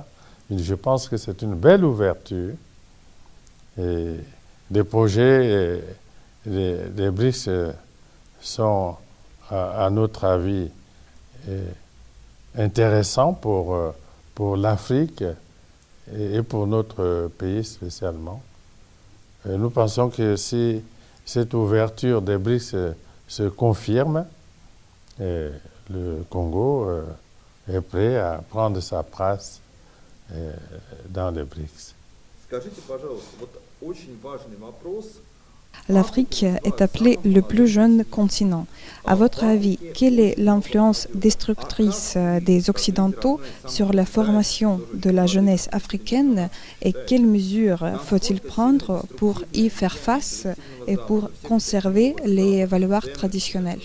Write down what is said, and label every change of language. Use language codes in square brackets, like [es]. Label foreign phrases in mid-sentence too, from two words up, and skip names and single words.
[fr] Je pense que c'est une belle ouverture. Et les projets des BRICS sont, à notre avis, intéressants pour l'Afrique et pour notre pays spécialement. Nous pensons que si cette ouverture des BRICS se confirme, le Congo est prêt à prendre sa place dans les BRICS. [ru] Скажите, пожалуйста, вот очень важный вопрос. [fr] L'Afrique est appelée le plus jeune continent. À votre avis, quelle est l'influence destructrice des Occidentaux sur la formation de la jeunesse africaine et quelles mesures faut-il prendre pour y faire face et pour conserver les valeurs traditionnelles?